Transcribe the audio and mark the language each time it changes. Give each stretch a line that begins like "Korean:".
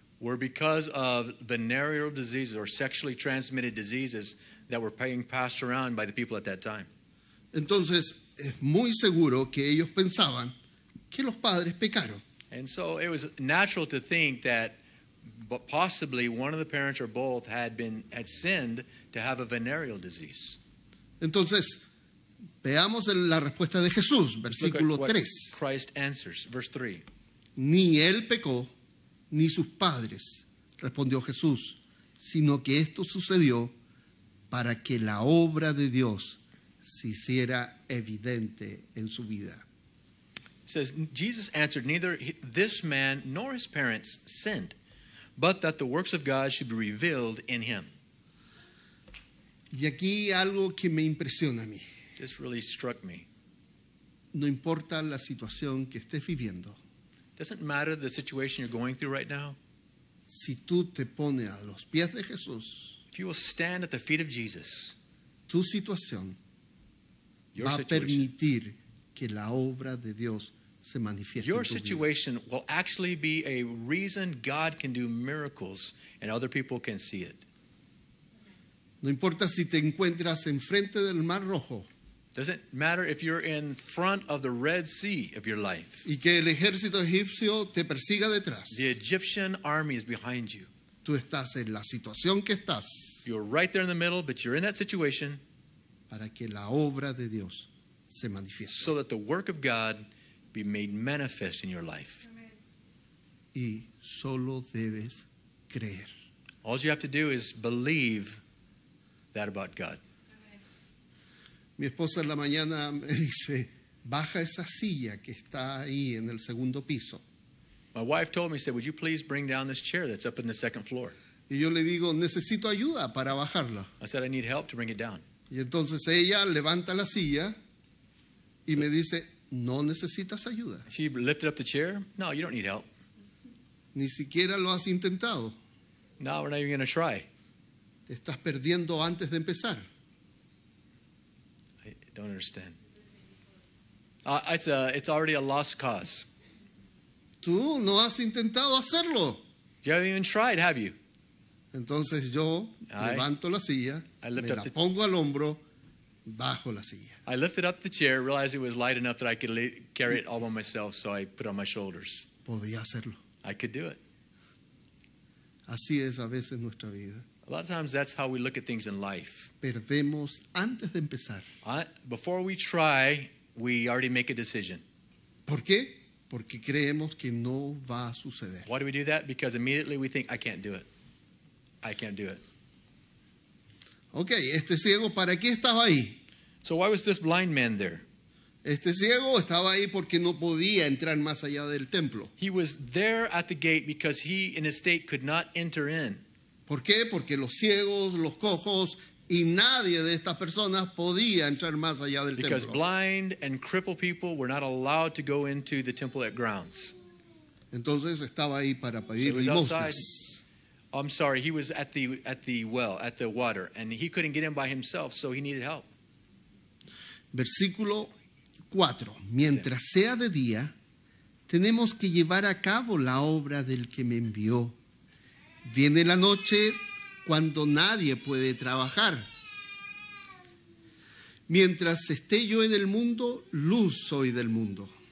English: were because of venereal diseases or sexually transmitted diseases that were being passed around by the people at that time.
Spanish: Entonces, es muy seguro que ellos pensaban que los padres pecaron.
English: And so it was natural to think that possibly one of the parents or both had sinned to have a venereal disease.
Spanish: Entonces, veamos la respuesta de Jesús,
English: Look at
Spanish: versículo
English: what
Spanish: 3.
English: Christ answers, verse 3.
Spanish: Ni él pecó, ni sus padres, respondió Jesús, sino que esto sucedió para que la obra de Dios se hiciera evidente en su vida.
English: It says, Jesus answered, neither this man nor his parents sinned, but that the works of God should be revealed in him.
Spanish: Y aquí algo que me impresiona a mí.
English: This really struck me.
Spanish: No importa la situación que estés viviendo,
English: Doesn't matter the situation you're going through right now.
Spanish: si tú te pones a los pies de Jesús,
English: If you will stand at the feet of Jesus,
Spanish: tu situación
English: your
Spanish: va a
English: situation,
Spanish: permitir que la obra de Dios se manifieste
English: your
Spanish: en tu vida.
English: situation will actually be a reason God can do miracles and other people can see it.
Spanish: No importa si te encuentras enfrente del Mar Rojo
English: Doesn't matter if you're in front of the Red Sea of your life.
Spanish: y que el ejército egipcio te persiga detrás.
English: The Egyptian army is behind you.
Spanish: Tú estás en la situación que estás
English: You're right there in the middle, but you're in that situation
Spanish: para que la obra de Dios se manifieste.
English: so that the work of God be made manifest in your life.
Spanish: Y solo debes creer.
English: All you have to do is believe that about God.
Spanish: Mi esposa en la mañana me dice, baja esa silla que está ahí en el segundo piso.
English: My wife told me, said, would you please bring down this chair that's up in the second floor?
Spanish: Y yo le digo, necesito ayuda para bajarla.
English: I said, I need help to bring it down.
Spanish: Y entonces ella levanta la silla y me dice, no necesitas ayuda.
English: She lifted up the chair. No, you don't need help.
Spanish: Ni siquiera lo has intentado.
English: No, we're not even going to try.
Spanish: Te estás perdiendo antes de empezar.
English: I don't understand. It's already a lost cause.
Spanish: Tú no has intentado hacerlo.
English: You haven't even tried, have you?
Spanish: Entonces yo levanto la silla,
English: I
Spanish: me
English: lift up
Spanish: la
English: the-
Spanish: pongo al hombro, bajo la silla.
English: I lifted up the chair, realized it was light enough that I could carry it all by myself, so I put it on my shoulders.
Spanish: Podía hacerlo.
English: I could do it.
Spanish: Así es a veces nuestra vida.
English: A lot of times that's how we look at things in life.
Spanish: Perdemos antes de empezar.
English: Before we try, we already make a decision.
Spanish: ¿Por qué? Porque creemos que no va a suceder.
English: Why do we do that? Because immediately we think, I can't do it. I can't do it.
Spanish: Ok, este ciego, ¿para qué estaba ahí?
English: So why was this blind man there?
Spanish: Este ciego estaba ahí porque no podía entrar más allá del templo.
English: He was there at the gate because he, in his state, could not enter in.
Spanish: ¿Por qué? Porque los ciegos, los cojos y nadie de estas personas podía entrar más allá del
English: Because
Spanish: templo.
English: blind and crippled people were not allowed to go into the temple at grounds.
Spanish: Entonces estaba ahí para pedir
English: So he was
Spanish: limosnas.
English: I'm sorry, he was at the well, at the water, and he couldn't get in by himself, so he needed help.
Spanish: Versículo 4. Mientras sea de día, tenemos que llevar a cabo la obra del que me envió. Viene la noche cuando nadie puede trabajar. Mientras esté yo en el mundo, luz soy del mundo.